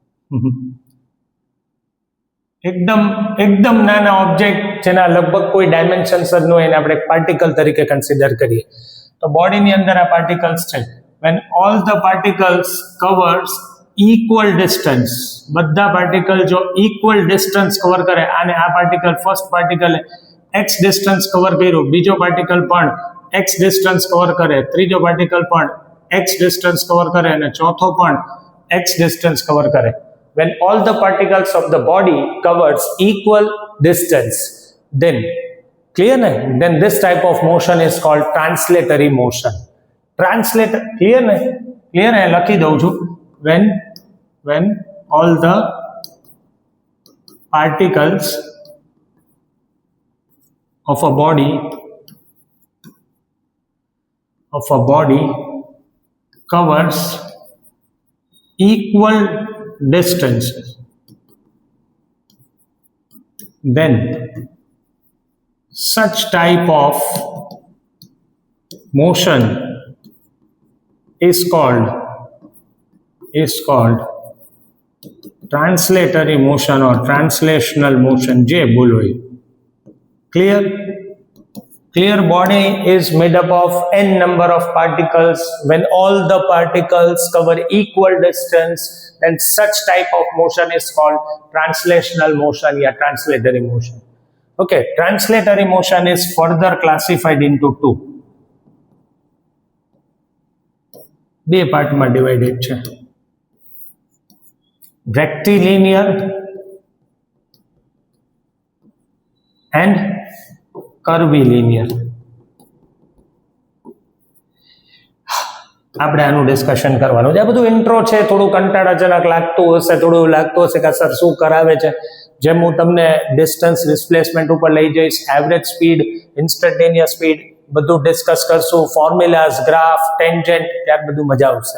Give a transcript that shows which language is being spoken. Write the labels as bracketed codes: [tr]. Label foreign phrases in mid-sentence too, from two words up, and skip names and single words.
[gu] એકદમ નાના ઓબ્જેક્ટ જેના લગભગ કોઈ ડાયમેન્શન્સ જ ન હોય એને આપણે પાર્ટિકલ તરીકે કન્સિડર કરીએ. તો બોડીની અંદર આ પાર્ટિકલ્સ છે. [en] when all the particles covers equal distance, [gu] બધા પાર્ટિકલ જો [en] equal distance cover [gu] કરે, અને આ [en] particle first particle x distance cover [gu] કર્યું, બીજો પાર્ટિકલ પણ [en] x distance cover [gu] કરે, ત્રીજો પાર્ટિકલ પણ [en] x distance cover [gu] કરે અને ચોથો પણ [en] x distance cover [gu] કરે. [en] When all the particles of the body covers equal distance, then clear na? Then this type of motion is called translatory motion. [hi] Clear na? Clear hai? [gu] લખી દઉં છું. [en] When all the particles of a body covers equal distance, then such type of motion is called translatory motion or translational motion. [gu] જે બોલો એ clear? [en] Body is made up of n number of particles. When all the particles cover equal distance, then such type of motion is called translational motion or translatory motion. Okay, translatory motion is further classified into two. [gu] બે પાર્ટમાં ડિવાઇડેડ છે. [en] rectilinear and curvilinear. [gu] આપણે આનું ડિસ્કશન કરવાનું છે. આ બધું ઇન્ટ્રો છે, થોડું કંટાળાજનક લાગતું હશે, થોડું એવું લાગતું હશે કે સર શું કરાવે છે. જેમ હું તમને [en] distance displacement [gu] ઉપર લઈ જઈશ, [en] average speed, instantaneous speed, [gu] બધું ડિસ્કસ કરશું, [en] formulas, graph, tangent, [gu] ત્યાર બધું મજા આવશે.